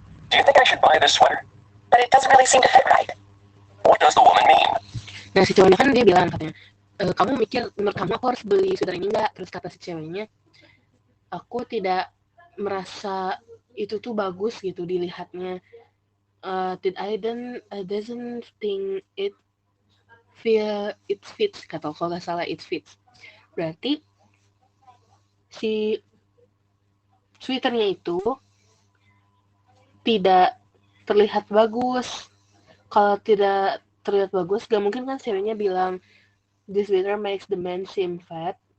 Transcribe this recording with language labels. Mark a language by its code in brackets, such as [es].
[en] Do you think I should buy this sweater? But it doesn't really seem to fit right. What does the woman mean? [id] Nah, si cowoknya kan dia bilang katanya, kamu mikir menurut kamu aku harus beli sweater ini enggak? Terus kata si ceweknya, aku tidak merasa itu tuh bagus gitu dilihatnya. [en] I doesn't think it fits, [id] kata kalau nggak salah [en] it fits. [id] Berarti si sweaternya itu tidak terlihat bagus. Kalau tidak terlihat bagus, gak mungkin kan ceweknya bilang [en] the sweater makes the man seem fat.